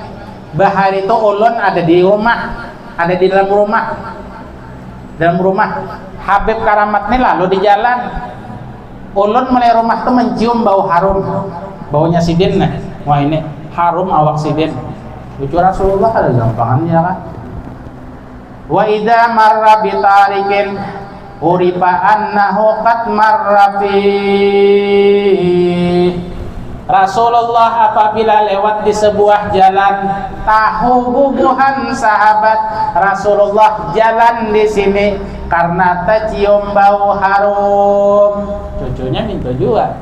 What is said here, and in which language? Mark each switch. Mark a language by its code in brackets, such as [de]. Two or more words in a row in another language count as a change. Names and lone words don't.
[bjn] Bahari itu ulun ada di rumah, ada di dalam rumah. Dalam rumah Habib Karamat ini lalu di jalan. Ulun mulai rumah tuh mencium bau harum. Baunya sidin nah. Wah ini harum awak sidin. Lucu Rasulullah ada gampangannya kan. [ar] Wa idza marra bi tariqin urifa annahu qad marra fi. [bjn] Rasulullah apabila lewat di sebuah jalan, tahu bubuhan sahabat Rasulullah jalan di sini karena tercium bau harum. Cucunya minta juga.